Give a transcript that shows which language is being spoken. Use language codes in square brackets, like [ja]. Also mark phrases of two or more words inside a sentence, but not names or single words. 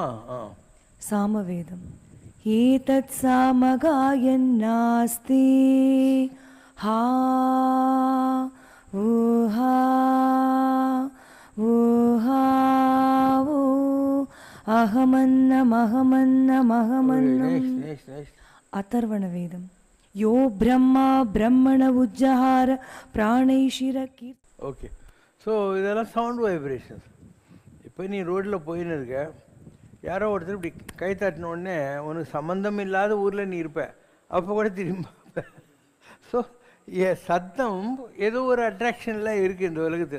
[sa] सामवेदम् एतत् सामगायन्नास्ते हा ऊहा ऊहा ऊ अहमन्नमहमन्नमहमन्नम्. अथर्वण वेदम यो ब्रह्मा ब्रह्मण उज्जहार प्राणैशिर की. [en] okay. so [ta] இதெல்லாம் [en] sound vibrations. [ta] இப்போ நீ ரோட்டில் போயின்னு இருக்க, யாரோ ஒருத்தர் இப்படி கை தட்டின உடனே உனக்கு சம்மந்தம் இல்லாத ஊரில் நீ இருப்ப, அப்போ கூட திரும்ப. ஸோ சத்தம் ஏதோ ஒரு அட்ராக்ஷன்லாம் இருக்குது இந்த உலகத்தில்.